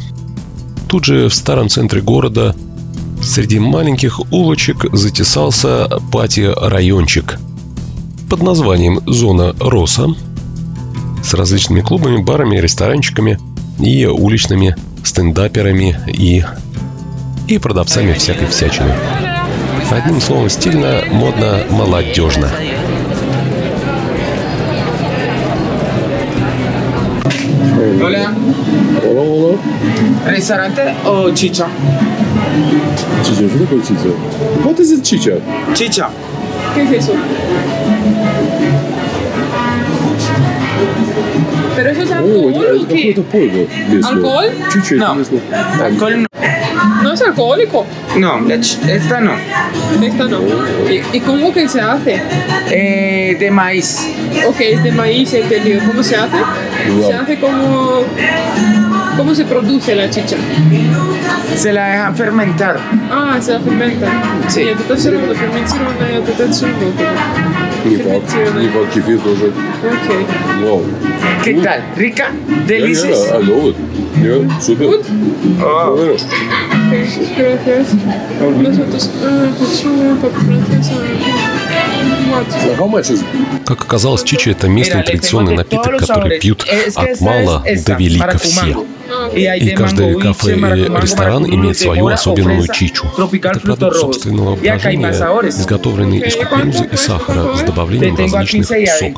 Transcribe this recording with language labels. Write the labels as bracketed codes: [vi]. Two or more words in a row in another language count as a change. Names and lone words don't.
[ru] Тут же в старом центре города среди маленьких улочек затесался пати-райончик под названием «Зона Роса» с различными клубами, барами, ресторанчиками и уличными стендаперами и продавцами всякой всячины. Одним словом, стильно, модно, молодежно. [es] Hola, Hola, hola. ¿restaurante o chicha? Chicha, [ru] что такое чича? [en] What is it, chicha? [es] Chicha. ¿Qué es eso? ¿Pero eso es alcohol [ru] это [es] o qué? [ru] какое-то пойво местное. Алкоголь? Чича, [es] No. [ru] это местное. [es] Alcohol no. ¿No es alcohólico? No, esta no. Esta no. ¿Y cómo que se hace? De maíz. Ok, es de maíz, entendido. ¿Cómo se hace? Se hace como... ¿Cómo se produce la chicha? Se la dejan fermentar. А, se la fermenta. Sí. [ru] Нет, это все равно ферментированное, это отсюда. Не факт, кефир тоже. Окей. Вау. [es] ¿Qué tal? ¿Rica? [en] Yeah, ¿Delicious? I love it. Yeah, супер. Good? Oh, [es] Bueno. Gracias. Nosotros, francesa. [en] How much is it? [ru] Как оказалось, чича – это местный традиционный напиток, который пьют от мала до велика все. И каждый кафе или ресторан имеет свою особенную чичу. Это продукт собственного брожения, изготовленный из кукурузы и сахара с добавлением различных соков.